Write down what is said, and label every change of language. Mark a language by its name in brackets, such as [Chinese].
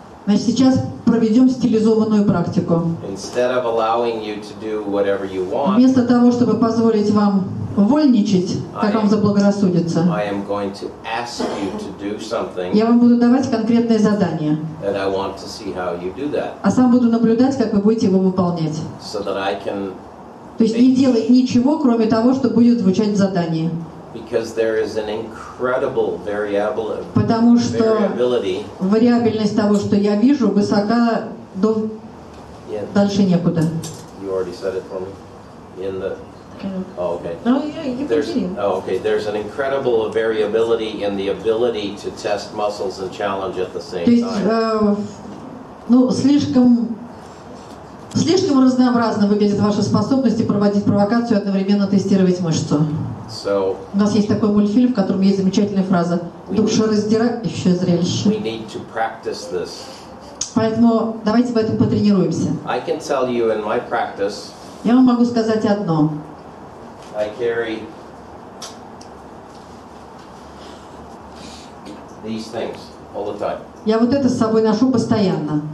[Russian] Значит, сейчас проведем стилизованную практику. [English] Instead of allowing you to do whatever you want, [Russian] Вместо того, чтобы позволить вам вольничать, как вам заблагорассудится, [English] I am going to ask you to do something, [Russian] я вам буду давать конкретное задание, [English] and I want to see how you do that, [Russian] а сам буду наблюдать, как вы будете его выполнять. [English] so that I can. [Russian] То есть не делать ничего, кроме того, что будет звучать в задании. [English] Because there is an incredible [Russian] Потому что [English] variability [Russian] вариабельность того, что я вижу, высока до дальше некуда. [English] You already said it for me. In the. Oh, okay. No, yeah, you continue. Okay. There's an incredible variability in the ability to test muscles and challenge at the same [Russian] То есть, [English] time. [Russian] ну, слишком разнообразно выглядят ваши способности проводить провокацию и одновременно тестировать мышцу. [English] So, [Russian] у нас есть такой мультфильм, в котором есть замечательная фраза «Душераздирающее зрелище». [English] we need to practice this. [Russian] Поэтому давайте в этом потренируемся. [English] I can tell you in my practice, [Russian] Я вам могу сказать одно. [English] I carry these things all the time. [Russian] Я вот это с собой ношу постоянно.